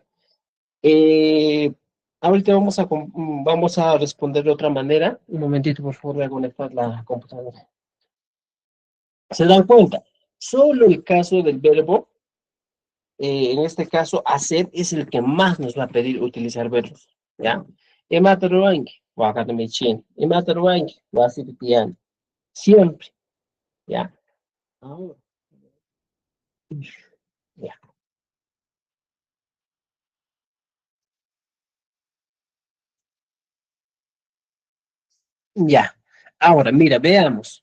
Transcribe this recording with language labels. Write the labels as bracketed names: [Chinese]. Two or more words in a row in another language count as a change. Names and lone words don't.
[Spanish] Eh, Ahorita vamos a responder de otra manera. Un momentito, por favor, voy a conectar la computadora. ¿Se dan cuenta? Solo el caso del verbo, en este caso, hacer, es el que más nos va a pedir utilizar verbos. ¿Ya? [Asháninka] Emataruangi, wakatamichín. Emataruangi, wasitipian. [Spanish] Siempre. ¿Ya? Ahora. Ya. Ya. Ahora, mira, veamos.